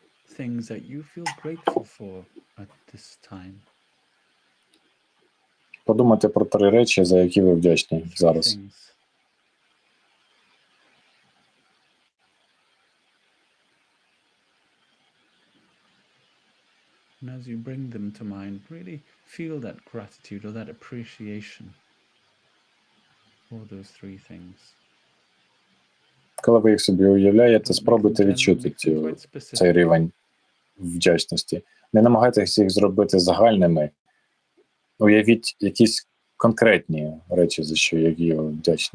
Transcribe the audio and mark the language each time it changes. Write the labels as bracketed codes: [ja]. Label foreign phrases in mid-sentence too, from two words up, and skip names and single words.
[en] things that you feel grateful for at this time. [uk] Подумайте про 3 речі, за які ви вдячні [en] 3 [uk] зараз. [en] things. And as you bring them to mind, really feel that gratitude or that appreciation for those 3 things. [uk] Коли ви їх собі уявляєте, [en] Don't make them [uk] спробуйте [en] general, [uk] відчути [en] make them quite [uk] цей [en] specific. [uk] рівень вдячності. Не намагайтеся їх зробити загальними. Уявіть якісь конкретні речі, за що які ви вдячні.